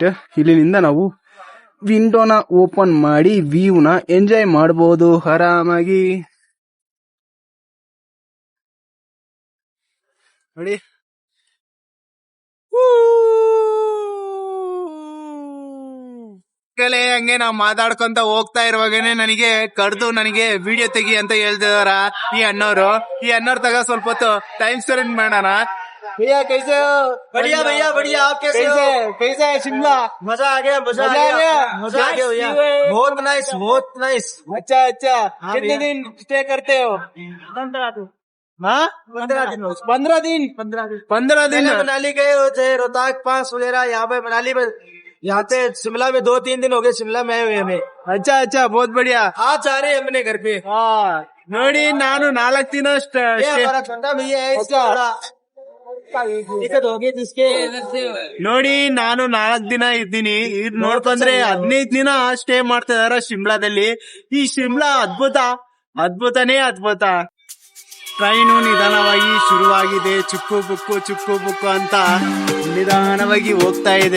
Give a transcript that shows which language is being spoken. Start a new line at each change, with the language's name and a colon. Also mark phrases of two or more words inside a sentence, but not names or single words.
Kannada: ಇಲ್ಲಿನಿಂದ ನಾವು ವಿಂಡೋನ ಓಪನ್ ಮಾಡಿ ವ್ಯೂನ ಎಂಜಾಯ್ ಮಾಡಬಹುದು ಆರಾಮಾಗಿ ನೋಡಿ. ಹಂಗೆ ನಾವು ಮಾತಾಡ್ಕೊಂತ ಹೋಗ್ತಾ ಇರುವಾಗನೆ ನನಗೆ ವಿಡಿಯೋ ತೆಗಿ ಅಂತ ಹೇಳ್ತಿದಾರ ಈ ಅಣ್ಣವ್ರು ತಗ ಸ್ವಲ್ಪ ಹೊತ್ತು
English: time spend
Kannada: ಮಾಡೋಣ.
Hindi: भैया कैसे हो? बढ़िया भैया बढ़िया. आप कैसे हो? कैसे है शिमला? मजा आ गया भैया. बहुत नाइस. अच्छा कितने दिन स्टे करते हो? 15 दिन. हाँ 15 दिन. मनाली गए हो चाहे रोहतांग पास वगैरह. यहाँ पे मनाली में, यहाँ पे शिमला में 2-3 दिन हो गए. शिमला में आए हुए हमें. अच्छा बहुत बढ़िया. आज आ रहे हैं अपने घर पे.
Kannada: हाँ ನೋಡಿ, ನಾನು 4 ದಿನ
Hindi: हमारा ठंडा भैया है इसका दिक्कत होगी जिसके.
Kannada: ನೋಡಿ, ನಾನು 4 ದಿನ ಇದ್ದೀನಿ. ಇದು ನೋಡ್ಕೊಂಡ್ರೆ 15 ದಿನ ಸ್ಟೇ ಮಾಡ್ತಾ ಇದಾರ ಶಿಮ್ಲಾದಲ್ಲಿ. ಈ ಶಿಮ್ಲಾ ಅದ್ಭುತನೇ ಅದ್ಭುತ. ಟ್ರೈನು ನಿಧಾನವಾಗಿ ಶುರುವಾಗಿದೆ. ಚುಕ್ಕು ಬುಕ್ಕು ಅಂತ ನಿಧಾನವಾಗಿ ಹೋಗ್ತಾ ಇದೆ.